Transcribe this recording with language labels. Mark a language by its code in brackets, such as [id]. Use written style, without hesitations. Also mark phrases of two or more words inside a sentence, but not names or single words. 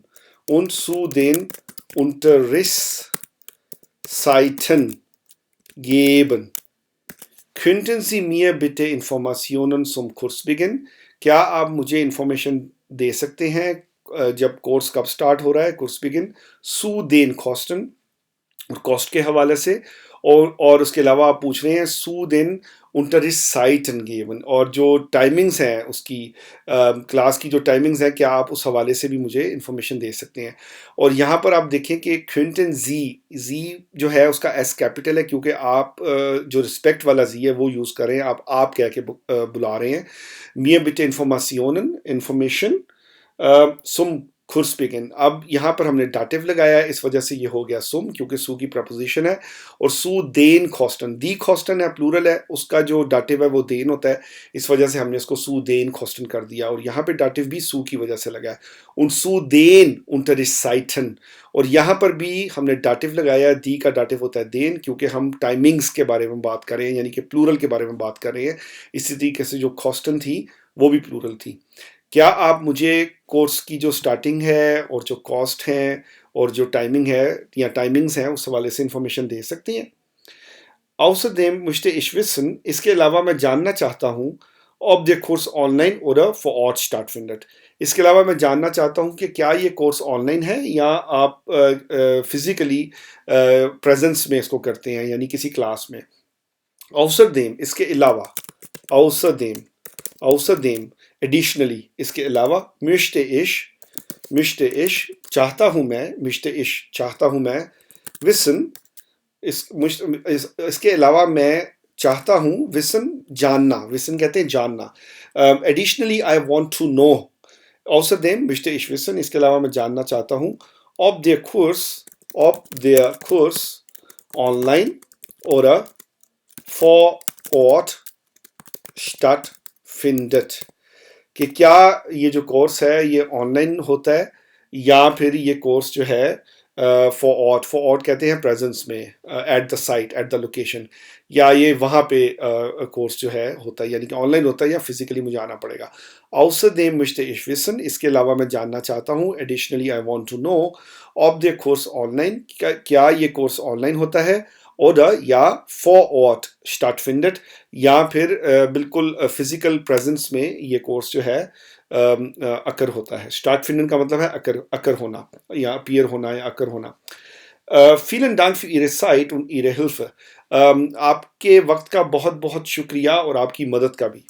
[de] Und zu den Unterrichtszeiten geben. Könnten Sie mir bitte Informationen zum Kursbeginn? [hi] क्या आप मुझे इंफॉर्मेशन दे सकते हैं जब कोर्स कब स्टार्ट हो रहा है, [en] course begin? [de] zu den Kosten [hi] और कॉस्ट के हवाले से, और उसके अलावा आप पूछ रहे हैं [de] zu den Unterrichtszeiten geben, [hi] और जो टाइमिंग्स हैं उसकी क्लास की जो टाइमिंग्स हैं, क्या आप उस हवाले से भी मुझे इंफॉर्मेशन दे सकते हैं? और यहाँ पर आप देखें कि könnten जी जो है उसका [en] S capital [hi] है, क्योंकि आप जो रिस्पेक्ट वाला जी है वो यूज़ कर रहे हैं, आप कह के बुला रहे हैं. [de] mir bitte इंफॉर्मेशन zum Kursbeginn. [hi] अब यहाँ पर हमने डाटिव लगाया, इस वजह से ये हो गया सुम, क्योंकि सू की प्रपोजिशन है. और [de] zu den Kosten, die Kosten [hi] है, प्लूरल है, उसका जो डाटिव है वो देन होता है, इस वजह से हमने इसको [de] zu den Kosten [hi] कर दिया. और यहाँ पे डाटिव भी सू की वजह से लगा है, [de] und zu den Unterrichtszeiten. [hi] और यहाँ पर भी हमने डाटिव लगाया, दी का डाटिव होता है देन, क्योंकि हम टाइमिंग्स के बारे में बात कर रहे हैं, यानी कि प्लूरल के बारे में बात कर रहे हैं. इसी तरीके से जो कॉस्टन थी वो भी प्लूरल थी. क्या आप मुझे कोर्स की जो स्टार्टिंग है और जो कॉस्ट है और जो टाइमिंग है या टाइमिंग्स हैं उस हवाले से इंफॉर्मेशन दे सकती हैं? [de] Außerdem möchte ich wissen, [hi] इसके अलावा मैं जानना चाहता हूँ, [de] ob der Kurs online oder vor Ort stattfindet. [hi] इसके अलावा मैं जानना चाहता हूँ कि क्या ये कोर्स ऑनलाइन है या आप फिजिकली प्रेजेंस में इसको करते हैं, यानी किसी क्लास में. Außerdem इसके अलावा, außerdem एडिशनली इसके अलावा, [de] möchte ich [hi] चाहता हूँ मैं, wissen इसके अलावा मैं चाहता हूँ, wissen जानना, wissen कहते हैं जानना. [en] additionally I want to know. [de] außerdem möchte ich wissen [hi] इसके अलावा मैं जानना चाहता हूँ, [de] ob der Kurs online oder vor Ort stattfindet. [hi] कि क्या ये जो कोर्स है ये ऑनलाइन होता है या फिर ये कोर्स जो है [de] vor Ort [hi] कहते हैं प्रेजेंस में, [en] at the site, at the location, [hi] या ये वहाँ पे कोर्स जो है होता है, यानी कि ऑनलाइन होता है या फिजिकली मुझे आना पड़ेगा. [de] Außerdem möchte ich wissen [hi] इसके अलावा मैं जानना चाहता हूँ, [en] additionally I want to know, [de] ob der Kurs [hi] ऑनलाइन क्या ये कोर्स ऑनलाइन होता है, [de] oder या vor Ort stattfindet, [hi] या फिर बिल्कुल फिजिकल प्रेजेंस में ये कोर्स जो है अकर होता है. stattfinden का मतलब है अकर होना या अपीयर होना या अकर होना. [de] vielen Dank für Ihre Zeit und Ihre Hilfe. [hi] आपके वक्त का बहुत बहुत शुक्रिया और आपकी मदद का भी.